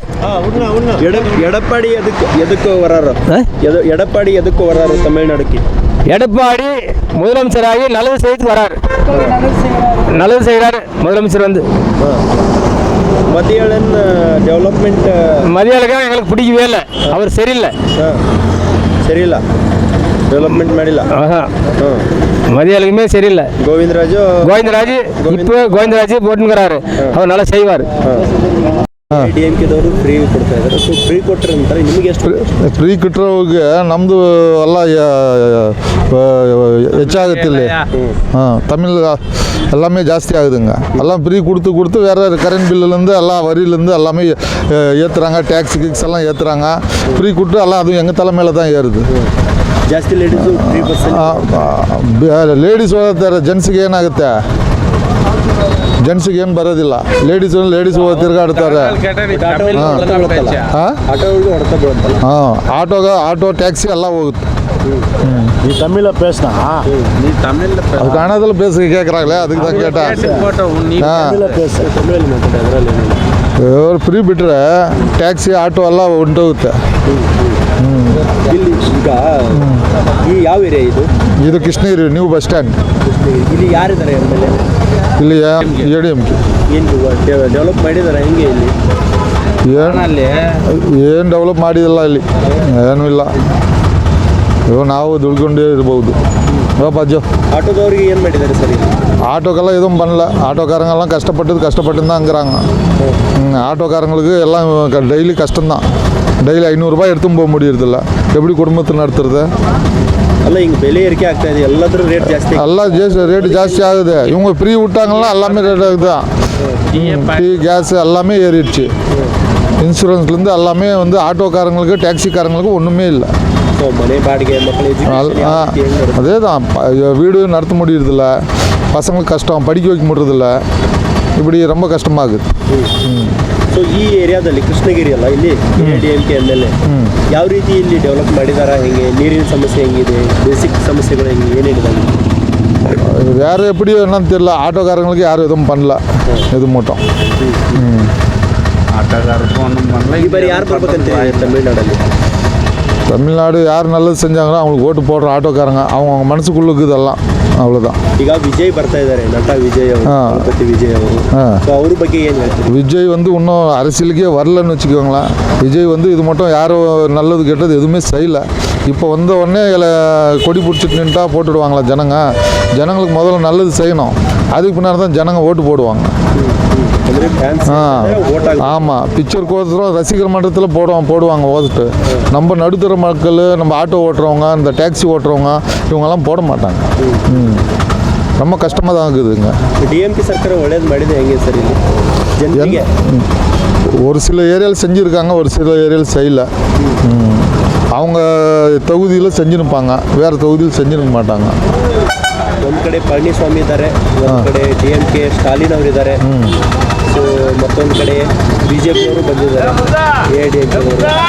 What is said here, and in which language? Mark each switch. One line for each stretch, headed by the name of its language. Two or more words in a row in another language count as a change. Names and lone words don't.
Tamil: எடப்பாடி எதுக்கு வராரு? எடப்பாடி எதுக்கு வராரு தமிழ்நாடுக்கு? எடப்பாடி முதலமைச்சராகி நல்லது செய்து வராரு. நல்லது செய்கிறாரு முதலமைச்சர் வந்து. மதியாளன் டெவலப்மெண்ட் மதியாளுக்காக எங்களுக்கு பிடிக்கவே இல்லை. அவர் சரியில்லை.
Kannada: ಡೆವಲಪ್ಮೆಂಟ್ ಮಾಡಿಲ್ಲ.
Tamil: மதியாளுக்குமே சரியில்லை. கோவிந்தராஜ் இப்போ கோவிந்தராஜ் போட்டுங்கிறாரு. அவர் நல்லா செய்வார்.
Kannada: ಡಿಎಂಕೆದವರು ಫ್ರೀ ಕೊಡ್ತಾ ಇದ್ದಾರೆ. ಸೊ ಫ್ರೀ ಕೊಟ್ಟರೆ ಅಂತಾರೆ ನಿಮಗೆ ಎಷ್ಟು? ಫ್ರೀ ಕೊಟ್ಟರೋಗೆ ನಮ್ಮದು ಎಲ್ಲ ಹೆಚ್ಚಾಗುತ್ತಿಲ್ಲ.
Tamil: தமிழ் எல்லாமே ஜாஸ்தி ஆகுதுங்க. எல்லாம் ஃப்ரீ கொடுத்து வேறு கரண்ட் பில்லுலேருந்து எல்லாம் வரியிலேருந்து எல்லாமே ஏற்றுறாங்க. டேக்ஸ் கிக்ஸ் எல்லாம் ஏற்றுறாங்க. ஃப்ரீ கொடுத்து எல்லாம் அதுவும் எங்கள் தலைமையில் தான் ஏறுது.
Kannada: ಜಾಸ್ತಿ ಲೇಡೀಸು 3%. ಲೇಡೀಸ್ ಓದ್ತಾರೆ. ಜೆಂಟ್ಸಿಗೆ ಏನಾಗುತ್ತೆ? ಜೆಂಟ್ಸಿಗೆ ಏನು ಬರೋದಿಲ್ಲ. ಲೇಡೀಸ್ ತಿರುಗಾಡ್ತಾರೆ.
English: auto taxi
Kannada: ಎಲ್ಲ ಹೋಗುತ್ತೆ.
Tamil: நீ தமிழில் பேசினா அது கன்னடத்தில் பேச கேட்குறாங்களே, அதுக்கு தான் கேட்டேன்.
Kannada: ಫ್ರೀ ಬಿಟ್ಟರೆ
English: taxi auto
Kannada: ಎಲ್ಲ ಹೊಂಟೋಗುತ್ತೆ. ಇಲ್ಲಿ ಈಗ ಈ ಯಾವ ಏರಿಯಾ ಇದು? ಕೃಷ್ಣಗಿರಿ
English: new bus stand.
Kannada: ಇಲ್ಲಿ ಯಾರಿದ್ದಾರೆ ಎಮ್ಎಲ್ಎ? ಇಲ್ಲಿ ADMK ಏನು ಡೆವಲಪ್ ಮಾಡಿದ್ದಾರೆ ಹೆಂಗೆ? ಇಲ್ಲಿ ಏನು ಡೆವಲಪ್ ಮಾಡಿದಿಲ್ಲ. ಇಲ್ಲಿ ಏನೂ ಇಲ್ಲ. ನಾವು ದುಡ್ಕೊಂಡೇ ಇರ್ಬೋದು. பாஜோ ஆட்டோதவருக்கு ಏನು ಮಾಡಿದ್ದಾರೆ ಸರ್?
Tamil: ஆட்டோக்கெல்லாம் எதுவும் பண்ணல. ஆட்டோக்காரங்கெல்லாம் கஷ்டப்பட்டு தான்ங்கிறாங்க. ஆட்டோக்காரங்களுக்கு எல்லாம் டெய்லி கஷ்டம்தான். டெய்லி 500 ரூபாய் எடுத்துன்னு போக முடியறதில்ல. எப்படி குடும்பத்தை நடத்துறது? ಅಲ್ಲ ಹಿಂಗೆ ಬೆಲೆ ಏರಿಕೆ ಆಗ್ತಾ ಇದೆ. ಎಲ್ಲದರ ರೇಟ್ ಜಾಸ್ತಿ. ரேட்டு ஜாஸ்தி ஆகுது. இவங்க ஃப்ரீ விட்டாங்கன்னா எல்லாமே ரேட் ஆகுது. டீ கேஸ் எல்லாமே ஏறிடுச்சு. இன்சூரன்ஸ்லேருந்து எல்லாமே வந்து ஆட்டோக்காரங்களுக்கு டாக்ஸிக்காரங்களுக்கு ஒன்றுமே இல்லை. மனை பாடிகை மக்கள் அதே தான். வீடு நடத்த முடியறதில்ல. பசங்களுக்கு கஷ்டம், படிக்க வைக்க முடியறதில்ல. இப்படி ரொம்ப கஷ்டமாகுது.
Kannada: ಸೊ ಈ ಏರಿಯಾದಲ್ಲಿ ಕೃಷ್ಣಗಿರಿ ಅಲ್ಲ, ಇಲ್ಲಿ ADMK MLA ಯಾವ ರೀತಿ ಇಲ್ಲಿ ಡೆವಲಪ್ ಮಾಡಿದಾರ? ಹೆಂಗೆ ನೀರಿನ ಸಮಸ್ಯೆ ಹೆಂಗಿದೆ? ಬೇಸಿಕ್ ಸಮಸ್ಯೆಗಳು ಹೆಂಗೆ ಏನೇನಿದೆ?
Tamil: வேறு எப்படி என்னன்னு தெரியல. ஆட்டோக்காரங்களுக்கு யாரும் எதுவும் பண்ணல. எது மட்டும் ಆಟೋಗಾರರು ஒன்றும் பண்ணல.
Kannada: ಈ ಬಾರಿ ಯಾರು ಬರ್ಬೇಕಂತ தமிழ்நாಡಲ್ಲಿ?
Tamil: தமிழ்நாடு யார் நல்லது செஞ்சாங்களோ அவங்களுக்கு ஓட்டு போடுற ஆட்டோக்காரங்க. அவங்க மனசுக்குள்ளுக்கு இதெல்லாம் அவ்வளோதான்.
Kannada: ಈಗ ವಿಜಯ್ ಬರ್ತಾ ಇದ್ದಾರೆ, ನಟ ವಿಜಯ್ ಅವರು, ವಿಜಯ್ ಅವರು. ಅವ್ರ ಬಗ್ಗೆ ಏನು ಹೇಳ್ತೀವಿ?
Tamil: விஜய் வந்து இன்னும் அரசியலுக்கே வரலன்னு வச்சுக்கோங்களேன். விஜய் வந்து இது மட்டும் யாரும் நல்லது கெட்டது எதுவுமே செய்யலை. இப்போ வந்த உடனே கொடி பிடிச்சிட்டு நின்ட்டா போட்டுடுவாங்களா ஜனங்களுக்கு முதல்ல நல்லது செய்யணும். அதுக்கு பின்னாடி தான் ஜனங்க ஓட்டு போடுவாங்க. ஆமாம், பிக்சருக்கோசரம் ரசிகர் மன்றத்தில் போடுவாங்க ஓட்டு. நம்ம நடுத்தர மக்கள், நம்ம ஆட்டோ ஓட்டுறவங்க, இந்த டாக்ஸி ஓட்டுறவங்க இவங்கெல்லாம் போட மாட்டாங்க. ரொம்ப கஷ்டமாக தான் இருக்குதுங்க.
Kannada: DMK ಸರ್ಕಾರ ಒಳ್ಳೇದು ಮಾಡಿದೆ ಹೆಂಗೆ ಸರ್? ಇಲ್ಲಿ
Tamil: ஒரு சில ஏரியாவில் செஞ்சுருக்காங்க, ஒரு சில ஏரியாவில் செய்யலை. அவங்க தொகுதியில் செஞ்சுருப்பாங்க, வேறு தொகுதியில் செஞ்சுருக்க மாட்டாங்க.
Kannada: ಒಂದು ಕಡೆ ಪಳನಿಸ್ವಾಮಿ ಇದ್ದಾರೆ, ಒಂದು ಕಡೆ DMK ಸ್ಟಾಲಿನ್ ಅವರಿದ್ದಾರೆ, ಸೊ ಮತ್ತೊಂದು ಕಡೆ BJP ಅವರು ಬಂದಿದ್ದಾರೆ, AIADMK ಅವರು.